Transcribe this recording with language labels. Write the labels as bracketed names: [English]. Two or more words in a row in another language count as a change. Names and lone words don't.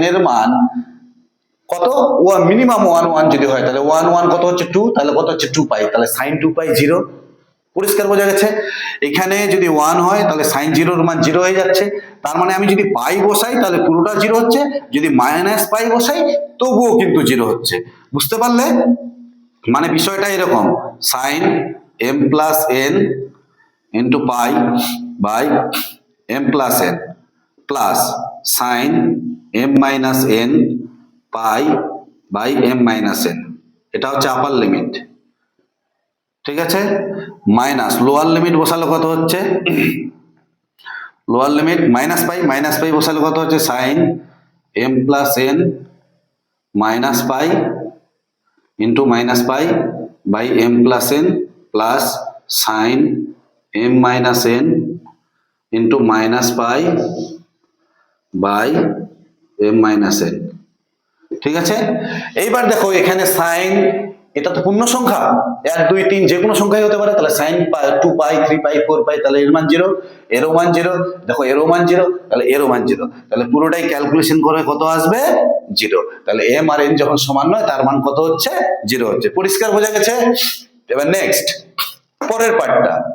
[Bangla] এর মান কত মিনিমাম 1 যদি হয় তাহলে 1 কত হচ্ছে 2 তাহলে কত হচ্ছে 2 পাই তাহলে sin 2 পাই 0 পরিষ্কার বোঝা গেছে এখানে যদি 1 হয় তাহলে sin 0 এর মান 0 হয়ে যাচ্ছে তার মানে আমি যদি পাই বসাই তাহলে পুরোটা 0 হচ্ছে যদি মাইনাস পাই বসাই তবুও কিন্তু 0 হচ্ছে বুঝতে পারলে মানে বিষয়টা এরকম [English] sin m plus n into pi by m plus n plus sin m minus n [Bangla] পাই বাই m minus n এটা হচ্ছে [English] upper limit [Bangla] ঠিক আছে মাইনাস [English] lower limit [Bangla] বসালে কত হচ্ছে [English] lower limit minus pi [Bangla] বসালে কত হচ্ছে [English] sin m plus n minus pi into minus pi by m plus n plus sin m minus n into minus পাই বাই m minus n [Bangla] ঠিক আছে এইবার দেখো এখানে [English] sin এটা [Bangla] তো পূর্ণ সংখ্যা 1 2 3 যে কোনো সংখ্যাই হতে পারে তাহলে [English] sin 2 pi 3 pi 4 pi [Bangla] তাহলে এর মান 0 এরও মান 0 দেখো এরও মান 0 তাহলে এরও মান 0 তাহলে পুরোটাই ক্যালকুলেশন করে কত আসবে 0 তাহলে m আর n যখন সমান নয় তার মান কত হচ্ছে 0 হচ্ছে পরিষ্কার বোঝা গেছে এবার নেক্সট পরের পার্টটা